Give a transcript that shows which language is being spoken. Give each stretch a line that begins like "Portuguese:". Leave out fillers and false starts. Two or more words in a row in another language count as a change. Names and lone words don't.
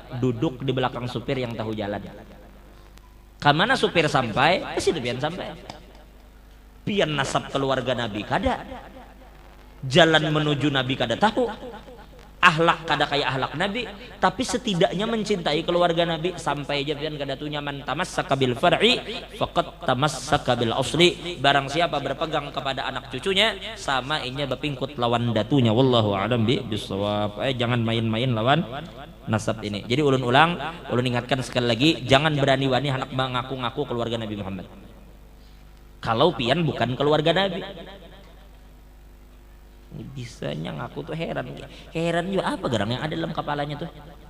Indonesian: Duduk di belakang supir yang tahu jalan.
Banjar: Kamana supir sampai, situ pian sampai. Pian nasab keluarga Nabi kada. Jalan menuju Nabi kada tahu. Ahlak kada kayak ahlak Nabi, tapi setidaknya mencintai keluarga Nabi. Sampai aja pian kada tuh nyaman
Arabic: تمسك بالفرع فقد تمسك بالأصل.
Banjar: Barang siapa berpegang kepada anak cucunya, sama inya berpingkut lawan datunya.
Arabic: والله أعلم بالصواب.
Banjar: Jangan main-main lawan nasab ini. Jadi ulun ingatkan sekali lagi, jangan berani-wani anak mengaku-ngaku keluarga Nabi Muhammad. Kalau pian bukan keluarga Nabi. Bisanya ngaku tuh heran juga apa garang yang ada dalam kepalanya tuh.